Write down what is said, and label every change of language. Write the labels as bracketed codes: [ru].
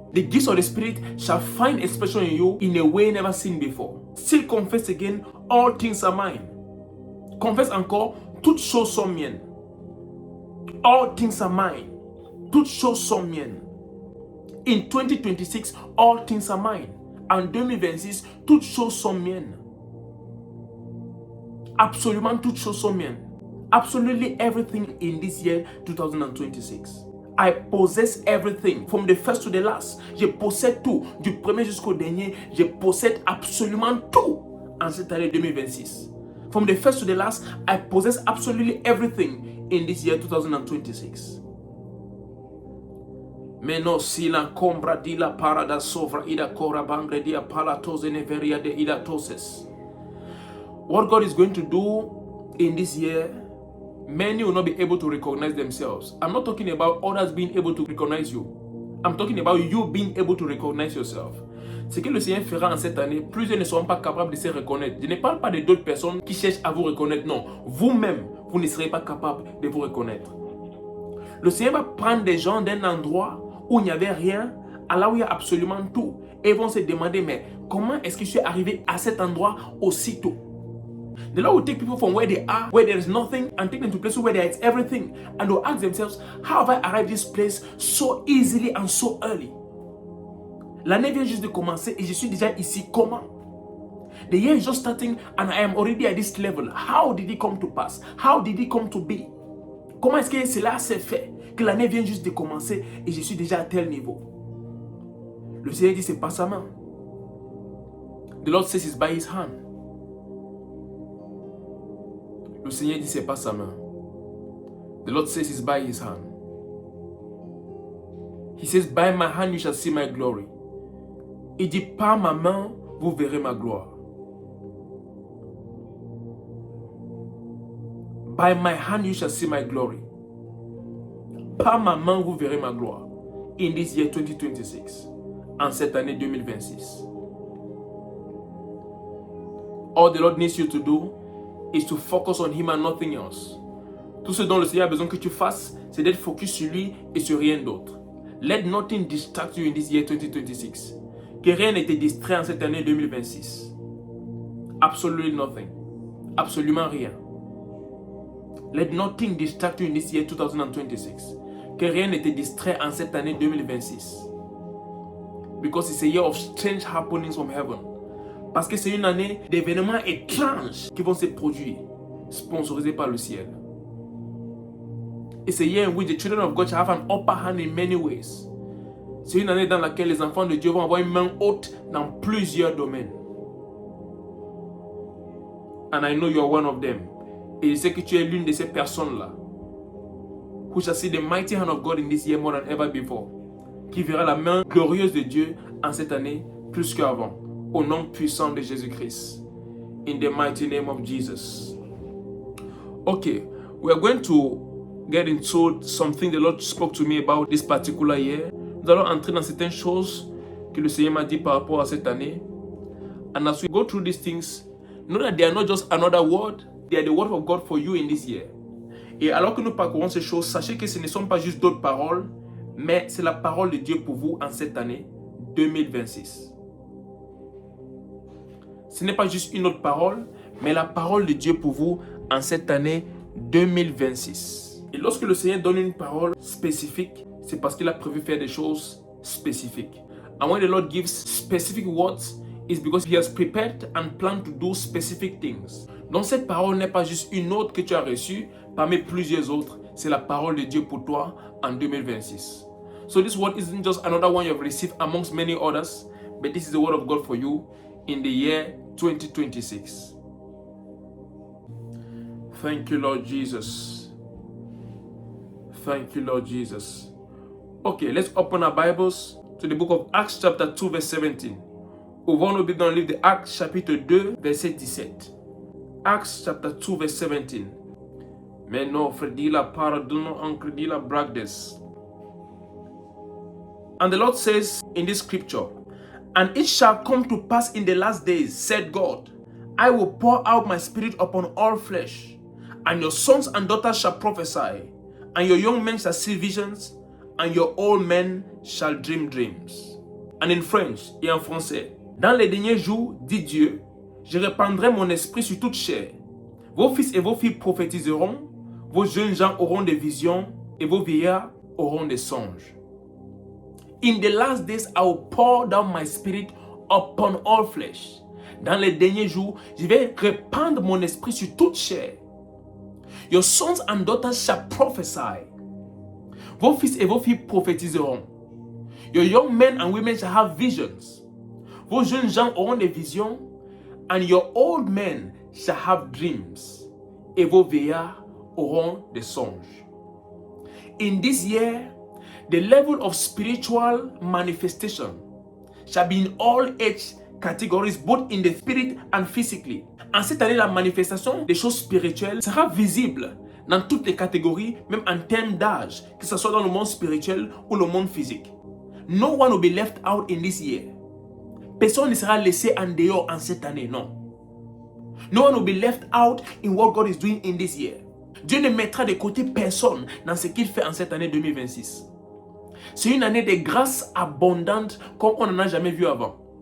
[en] The gifts of the Spirit shall find expression in you in a way never seen before. Still confess again, all things are mine. [fr] Confesse encore, toutes choses sont miennes. [en] All things are mine. [fr] Toutes choses sont miennes. [en] In 2026, all things are mine. [fr] En 2026, toutes choses sont miennes. Absolument toutes choses sont miennes. [en] Absolutely everything in this year 2026. I possess everything from the first to the last. [fr] Je possède tout, du premier jusqu'au dernier. Je possède absolument tout en cette année 2026. [en] From the first to the last, I possess absolutely everything in this year 2026. Menos si la combra di la parada sovra ida cora bangre dia palatose neveria de ida toses. What God is going to do in this year, many will not be able to recognize themselves. I'm not talking about others being able to recognize you. I'm talking about you being able to recognize yourself. [fr] Ce que le Seigneur fera en cette année, plusieurs ne seront pas capables de se reconnaître. Je ne parle pas de d'autres personnes qui cherchent à vous reconnaître. Non, vous-même, vous ne serez pas capable de vous reconnaître. Le Seigneur va prendre des gens d'un endroit où il n'y avait rien, à là où il y a absolument tout. Et ils vont se demander, mais comment est-ce que je suis arrivé à cet endroit aussitôt? [en] The Lord will take people from where they are, where there is nothing, and take them to places where there is everything. And they'll ask themselves, how have I arrived this place so easily and so early? [fr] L'année vient juste de commencer et je suis déjà ici. Comment? [en] The year is just starting and I am already at this level. How did it come to pass? How did it come to be? [fr] Comment est-ce que cela s'est fait? Que l'année vient juste de commencer et je suis déjà à tel niveau. Le Seigneur dit, c'est pas sa main. [en] The Lord says it's by His hand. [fr] Le Seigneur dit, c'est pas sa main. [en] The Lord says it's by His hand. He says, by my hand you shall see my glory. [fr] Il dit, par ma main, vous verrez ma gloire. [en] By my hand you shall see my glory. [fr] Par ma main, vous verrez ma gloire. [en] In this year 2026. [fr] En cette année 2026. [en] All the Lord needs you to do is to focus on Him and nothing else. [fr] Tout ce dont le Seigneur a besoin que tu fasses, c'est d'être focus sur lui et sur rien d'autre. [en] Let nothing distract you in this year 2026. [fr] Que rien ne te distrait en cette année 2026. [en] Absolutely nothing. [fr] Absolument rien. [en] Let nothing distract you in this year 2026. [fr] Que rien ne te distrait en cette année 2026. [en] Because it's a year of strange happenings from heaven. [fr] Parce que c'est une année d'événements étranges qui vont se produire, sponsorisés par le ciel. [en] It's a year in which the children of God shall have an upper hand in many ways. [fr] C'est une année dans laquelle les enfants de Dieu vont avoir une main haute dans plusieurs domaines. [en] And I know you are one of them. [fr] Et je sais que tu es l'une de ces personnes-là. [en] Who shall see the mighty hand of God in this year more than ever before. [fr] Qui verra la main glorieuse de Dieu en cette année plus qu'avant. Au nom puissant de Jésus-Christ. [en] In the mighty name of Jesus. Okay, we are going to get into something the Lord spoke to me about this particular year. [fr] Nous allons entrer dans certaines choses que le Seigneur m'a dit par rapport à cette année. [en] And as we go through these things, know that they are not just another word, they are the word of God for you in this year. [fr] Et alors que nous parcourons ces choses, sachez que ce ne sont pas juste d'autres paroles, mais c'est la parole de Dieu pour vous en cette année 2026. Ce n'est pas juste une autre parole, mais la parole de Dieu pour vous en cette année 2026. Et lorsque le Seigneur donne une parole spécifique, c'est parce qu'il a prévu faire des choses spécifiques. [en] And when the Lord gives specific words, it's because He has prepared and planned to do specific things. [fr] Donc cette parole n'est pas juste une autre que tu as reçue parmi plusieurs autres. C'est la parole de Dieu pour toi en 2026. [en] So this word isn't just another one you have received amongst many others, but this is the word of God for you in the year 2026. Thank you, Lord Jesus. Thank you, Lord Jesus. Okay, let's open our Bibles to the book of Acts chapter 2 verse 17. [fr] Ouvrons nos Bibles dans le livre de Actes chapitre 2 verset 17. [en] Acts chapter 2 verse 17. Mais non, Fredila paradono ancredila bragdes. And the Lord says in this scripture, and it shall come to pass in the last days, said God, I will pour out my spirit upon all flesh, and your sons and daughters shall prophesy, and your young men shall see visions, and your old men shall dream dreams. And in French [fr] et en français, dans les derniers jours, dit Dieu, je répandrai mon esprit sur toute chair. Vos fils et vos filles prophétiseront, vos jeunes gens auront des visions, et vos vieillards auront des songes. [en] In the last days, I will pour down my spirit upon all flesh. [fr] Dans les derniers jours, je vais répandre mon esprit sur toute chair. [en] Your sons and daughters shall prophesy. [fr] Vos fils et vos filles prophétiseront. [en] Your young men and women shall have visions. [fr] Vos jeunes gens auront des visions. [en] And your old men shall have dreams. [fr] Et vos vieillards auront des songes. [en] In this year, the level of spiritual manifestation shall be in all age categories, both in the spirit and physically. [fr] En cette année, la manifestation des choses spirituelles sera visible dans toutes les catégories, même en termes d'âge, que ce soit dans le monde spirituel ou le monde physique. [en] No one will be left out in this year. [fr] Personne ne sera laissé en dehors en cette année, non. [en] No one will be left out in what God is doing in this year. [fr] Dieu ne mettra de côté personne dans ce qu'il fait en cette année 2026. C'est une année de grâce abondante comme on n'en a jamais vu avant.